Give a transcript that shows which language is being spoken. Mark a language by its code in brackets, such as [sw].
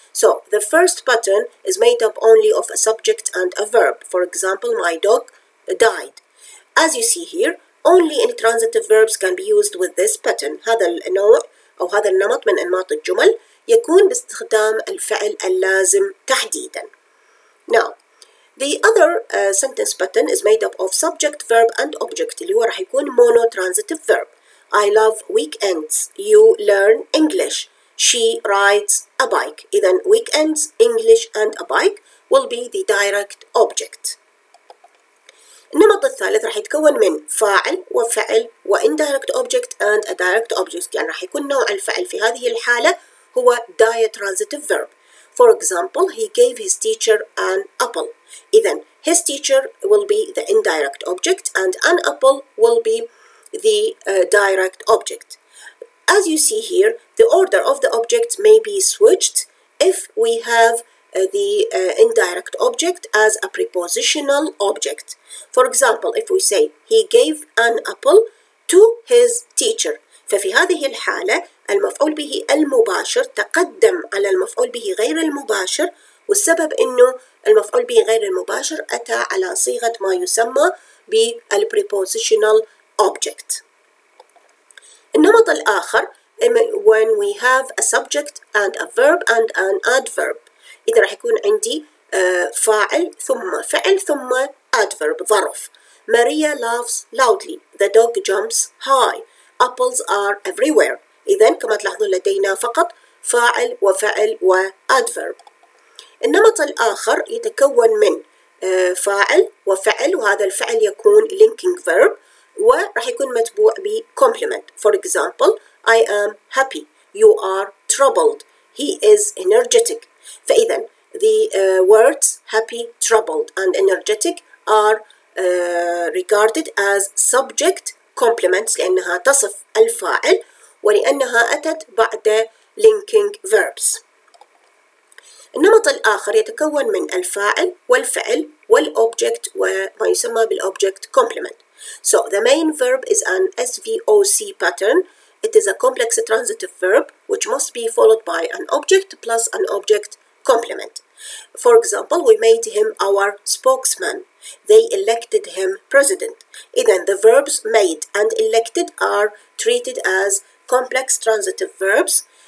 [en] So the first pattern is made up only of a subject and a verb. For example, my dog died. As you see here, only intransitive verbs can be used with this pattern. [ar] هذا النوع أو هذا النمط من أنماط الجمل يكون باستخدام الفعل اللازم تحديدا. [en] Now, the other sentence pattern is made up of subject, verb and object [ar] اللي هو راح يكون [en] monotransitive verb. I love weekends. You learn English. She rides a bike. [ar] إذن [en] weekends, English and a bike will be the direct object. [ar] النمط الثالث راح يتكون من فاعل وفعل و [en] indirect object and a direct object. [ar] يعني راح يكون نوع الفعل في هذه الحالة هو diatransitive verb. [en] For example, he gave his teacher an apple. [ar] إذن [en] his teacher will be the indirect object and an apple will be the direct object. As you see here, the order of the objects may be switched if we have the indirect object as a prepositional object. For example, if we say he gave an apple to his teacher, [ar] ففي هذه الحالة المفعول به المباشر تقدم على المفعول به غير المباشر، والسبب إنه المفعول به غير المباشر أتى على صيغة ما يسمى بالprepositional object. النمط الآخر [en] when we have a subject and a verb and an adverb. [ar] إذا راح يكون عندي فاعل ثم فعل ثم adverb ظرف. [en] Maria laughs loudly. The dog jumps high. Apples are everywhere. [ar] إذن كما تلاحظون لدينا فقط فاعل وفعل وadverb. النمط الآخر يتكون من فاعل وفعل، وهذا الفعل يكون linking verb وراح يكون متبوع ب complement. [en] For example, I am happy. You are troubled. He is energetic. فإذا the words happy, troubled and energetic are regarded as subject complements [ar] لأنها تصف الفاعل ولأنها أتت بعد [en] linking verbs. [ar] النمط الآخر يتكون من الفاعل والفعل والobject وما يسمى بالobject complement. [en] So the main verb is an SVOC pattern. It is a complex transitive verb which must be followed by an object plus an object complement. For example, we made him our spokesman. They elected him president. [ar] إذن [en] the verbs made and elected are treated as complex transitive verbs.